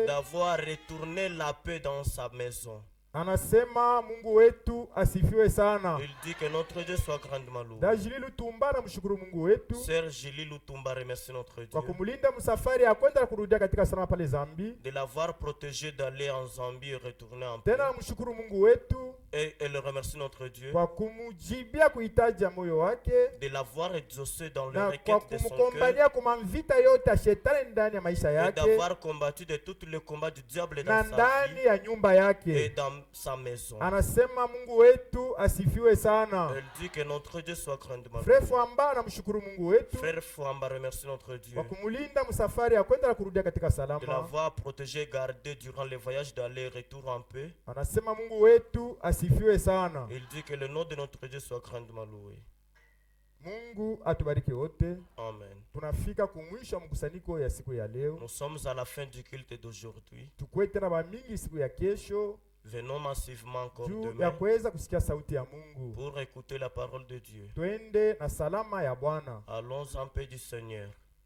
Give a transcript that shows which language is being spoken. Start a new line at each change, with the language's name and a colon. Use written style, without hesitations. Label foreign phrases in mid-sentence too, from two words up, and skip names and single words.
French: d'avoir retourné la paix dans sa maison.
Swahili: Anasema Mungu wetu asifiwe sana.
French: Il dit que notre Dieu soit grandement loué.
Swahili: Dajili Lutumba namshukuru Mungu wetu
French: Sœur Julie Lutumba remercie notre
Swahili: kwa
French: Dieu
Swahili: kumlinda msafari ya kwenda na kurudia katika salama pale Zambi.
French: de l'avoir protégé d'aller en Zambie et retourner en paix.
Swahili: Tena namshukuru Mungu wetu
French: Et elle remercie notre Dieu
Swahili: kwa kumujibia kuhitaji ya moyo wake
French: de l'avoir exaucé dans les
Swahili: na kwa
French: requêtes de son cœur
Swahili: kumkombania kwa mavita yote ya shetani ndani ya maisha
French: et
Swahili: yake
French: d'avoir combattu de tous les combats du diable
Swahili: na
French: dans sa
Swahili: ndani
French: vie
Swahili: ya nyumba
French: et
Swahili: yake.
French: dans sa maison.
Swahili: Anasema Mungu wetu asifiwe sana.
French: Elle dit que notre Dieu soit grandement Frère loué.
Swahili: Fwamba anamshukuru Mungu wetu
French: Frère Fouamba remercie notre Dieu
Swahili: kwa kumulinda msafari ya kwenda na kurudia katika
French: de
Swahili: salama.
French: l'avoir protégé et gardé durant les voyages d'aller-retour en paix.
Swahili: Anasema Mungu wetu asifiwe sana.
French: Il dit que le nom de notre Dieu soit grandement loué.
Swahili: Mungu atubariki wote. Amen. Tunafika kumwisho wa mkusanyiko ya siku ya leo.
French: Nous sommes à la fin du culte d'aujourd'hui.
Swahili: Tukue tena bamingi siku ya kesho
French: Venons massivement encore
Swahili: juu ya
French: demain
Swahili: kuweza kusikia sauti ya Mungu.
French: pour écouter la parole de Dieu.
Swahili: Twende na salama ya Bwana.
French: Allons en paix du Seigneur.